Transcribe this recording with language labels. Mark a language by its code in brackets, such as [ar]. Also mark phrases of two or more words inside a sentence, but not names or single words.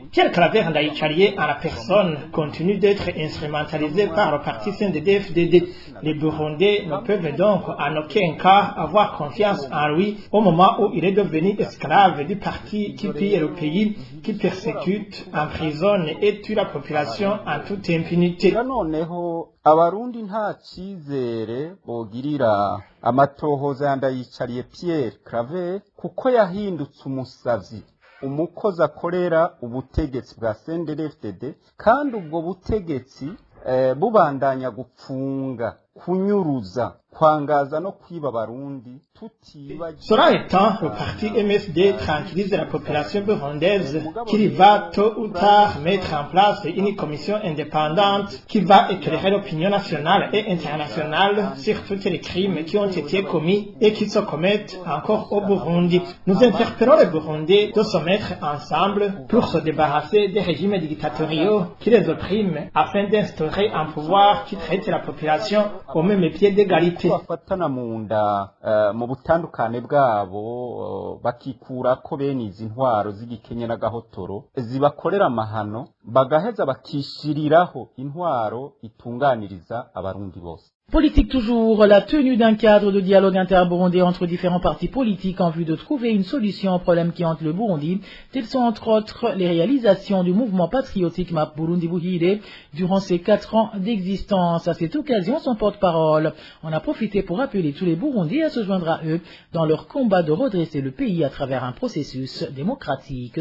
[fr] Pierre Claver Ndayicariye en la personne continue d'être instrumentalisé par le parti CNDD-FDD. Les Burundais ne peuvent donc en aucun cas avoir confiance en lui au moment où il est devenu esclave du parti qui pille le pays, qui persécute, emprisonne et tue la population en toute impunité. [rn] Noneho abarundi nta cyizere bogirira amatohoza ya Ndayicariye Pierre Claver kuko yahindutse umusazi, umukozi akorera ubutegetsi bwa CNDD-FDD kandi ubwo butegetsi bubandanya gupfunga, kunyuruza, kwangaza no kwiba abarundi. [fr] Cela étant, le parti MSD tranquillise la population burundaise qu'il va tôt ou tard mettre en place une commission indépendante qui va éclairer l'opinion nationale et internationale sur tous les crimes qui ont été commis et qui se commettent encore au Burundi. Nous interpellons les Burundais de se mettre ensemble pour se débarrasser des régimes dictatoriaux qui les oppriment afin d'instaurer un pouvoir qui traite la population au même pied d'égalité. [rn] Butandukane bwabo bakikura ko bene izi ntwaro z'igikenye n'agahotoro zibakorera amahano bagaheza bakishiriraho intwaro itunganiriza abarundi bose. [fr] Politique toujours, la tenue d'un cadre de dialogue interburundais entre différents partis politiques en vue de trouver une solution aux problèmes qui hantent le Burundi, telles sont entre autres les réalisations du mouvement patriotique MAP Burundi Buhire durant ses 4 ans d'existence. À cette occasion, son porte-parole en a profité pour appeler tous les Burundais à se joindre à eux dans leur combat de redresser le pays à travers un processus démocratique.